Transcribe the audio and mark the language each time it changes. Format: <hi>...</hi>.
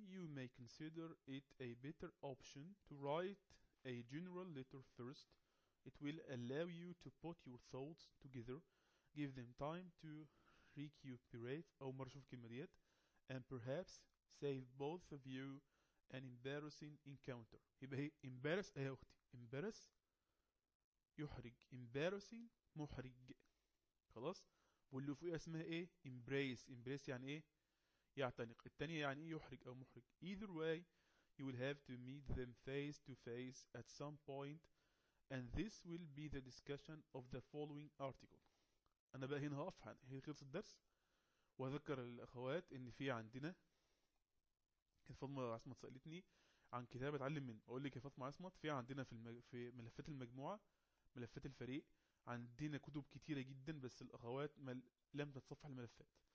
<en>You may consider it a better option to write a general letter first. It will allow you to put your thoughts together, give them time to recuperate</en> <ar>أو مرشوف كلمة ديت،</ar> <en>and perhaps save both of you an embarrassing encounter.</en> <ar>يبقى هي embarrass ايه يا اختي؟ embarrass يحرج، embarrassing محرج. خلاص. واللي فوقيها اسمها ايه؟ embrace. embrace يعني ايه؟ يعتنق. التانية يعني ايه؟ يحرج او محرج.</ar> <en>either way you will have to meet them face to face at some point and this will be the discussion of the following article.</en> <ar>انا بقى هنا هقف، هي خلص الدرس. واذكر الاخوات ان في عندنا فاطمه عصمت سالتني عن كتاب اتعلم منه. اقول لك يا فاطمه عصمت، في عندنا في ملفات المجموعه، ملفات الفريق، عندنا كتب كتيره جدا بس الاخوات لم تتصفح الملفات.</ar>